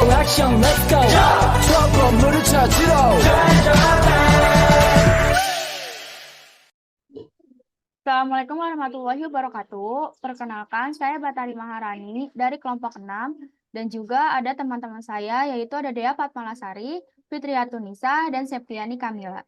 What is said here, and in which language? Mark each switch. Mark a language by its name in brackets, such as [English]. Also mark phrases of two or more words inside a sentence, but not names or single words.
[Korean] 형 [English] let's go [Korean] 저 건물을 찾으러 [Arabic] السلام عليكم ورحمة الله وبركاته. [Indonesian] Perkenalkan, saya Batari Maharani dari kelompok 6 dan juga ada teman-teman saya yaitu ada Dea Fatmalasari, Fitriyatunisa, dan Septiani Kamila.